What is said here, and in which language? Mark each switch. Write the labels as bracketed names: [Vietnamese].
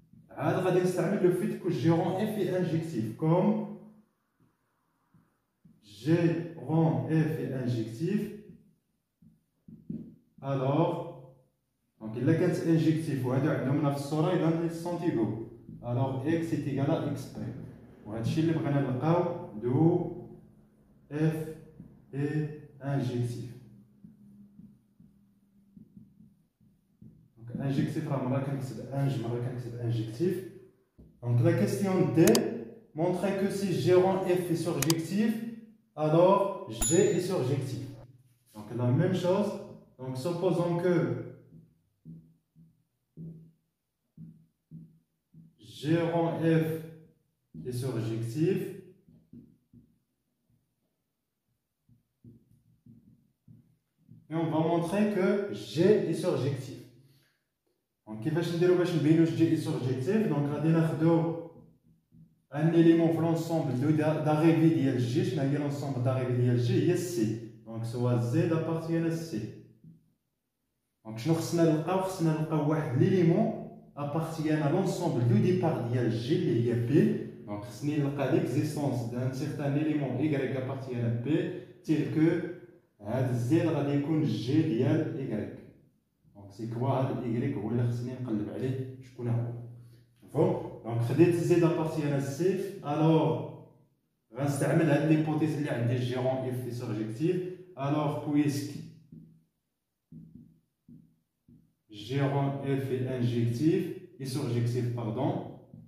[Arabic] عاد غادي نستعمل [French] le fait que g rond f est injectif comme g rond f est injectif. Alors donc [Arabic] إلا كانت injectif وهادو عندهم نفس الصورة إذا [French] ils sont égaux. Alors x est égal à x prime. [Arabic] وهذا الشيء اللي بغينا نلقاو [French] d'où f est injectif. [Arabic] Donc injectif راه مرة كنكتب inj مرة كنكتب injectif. [French] Donc la question D montrait que si G rond f est surjectif, alors G est surjectif. Donc la même chose. Donc supposons que G rond f est surjectif. Et on va montrer que G est surjectif. Donc, [Arabic] كيفاش نديرو باش نبينو [French] G est surjectif. Donc, [Arabic] غادي ناخدو [French] un élément في l'ensemble d'arrivée ديال G. [Arabic] شنو هي [French] l'ensemble d'arrivée ديال G؟ هي C. Donc, soit Z appartient à C. [Arabic] Donc, شنو خصنا نلقاو؟ خصنا نلقاو واحد [French] l'élément appartient à l'ensemble de départ [Arabic] ديال G اللي هي P. [French] Donc, [Arabic] خصني نلقى [French] l'existence d'un certain élément Y appartient à P tel que [Arabic] هاد Z غادي يكون G ديال Y. [French] Donc c'est quoi [Arabic] هاد Y هو اللي خصني نقلب عليه شكون هو. مفهوم؟ دونك خديت [French] Z appartient à C. Alors غنستعمل هاد l'hypothèse [Arabic] اللي عندي [French] G rond f est surjectif. Alors puisque G rond f est injectif et surjectif pardon.